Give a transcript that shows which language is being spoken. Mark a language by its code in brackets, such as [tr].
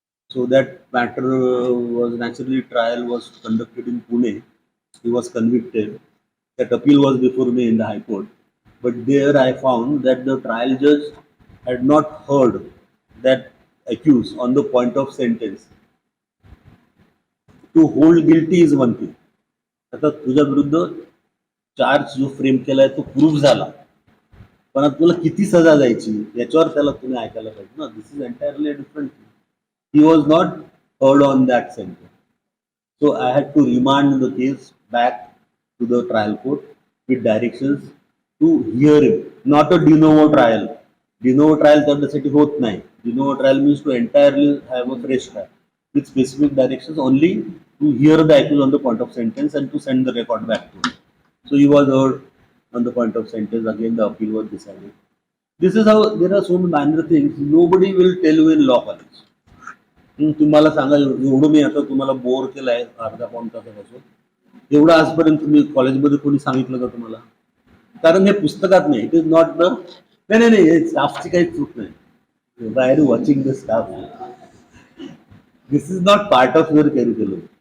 [en] So that matter was naturally, trial was conducted in Pune. He was convicted. That appeal was before me in the High Court. But there I found that the trial judge had not heard that accused on the point of sentence. To hold guilty is one thing. [mr] आता तुझ्या विरुद्ध charge जो frame केलाय तो proof झाला, पण आता तुला किती सजा द्यायची याच्यावर त्याला तुम्ही ऐकायला पाहिजे ना. [en] This is entirely different thing. He was not heard on that sentence. So I had to remand the case back to the trial court with directions to hear him, not a de novo trial. De novo trial [mr] त्यासाठी होत नाही. [en] De novo trial means to entirely have a fresh trial with specific directions only to hear the accused on the point of sentence and to send the record back to him. So he was heard on the point of sentence. Again, the appeal was decided. This is how there are so many minor things. Nobody will tell you in law college. [mr] तुम्हाला सांगा, एवढं मी आता तुम्हाला bore केलाय अर्धा पाऊण तासापासून, एवढं आजपर्यंत तुम्ही कॉलेजमध्ये कोणी सांगितलं का तुम्हाला? कारण हे पुस्तकात नाही. [en] it is not the, [mr] नाही नाही नाही, स्टाफची काही चूक नाही. [en] By watching the staff, this is not part of your curriculum.